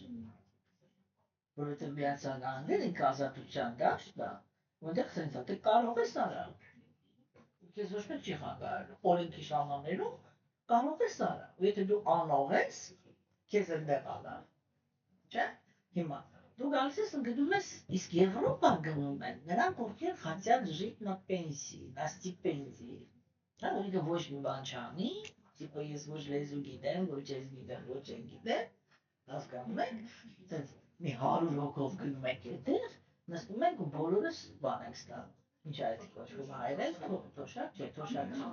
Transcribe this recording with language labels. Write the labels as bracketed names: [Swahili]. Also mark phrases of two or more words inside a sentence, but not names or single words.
[Armenian] որովհետև Միացյալ Նահանգները ինքը ազատության դաշտն է, որտեղ sense է, դե կարող ես արա, քեզ ոչ մեկ չի խանգարելու, օրենքի շրջանակներում կարող ես արա, ու եթե դու անող ես, քեզ այնտեղ ալա, չէ՞։ Հիմա դու գալիս ես գնում ես, իսկ Եվրոպա գնում են նրանք, ովքեր [Russian] хотят жить на пенсии, на стипендии, [Armenian] հա, որինքը ոչ մի բան չանի, տիպը ես ոչ լեզու գիտեմ, ոչ ես գիտեմ, ոչ են գիտեմ, հասկանում եք, մի 100 հոգով գնում ենք այդտեղ, նստում ենք ու բոլորս բան ենք ստանում։ Ինչ այդ կոչվում հայերեն, թոշակ, չէ, թոշակ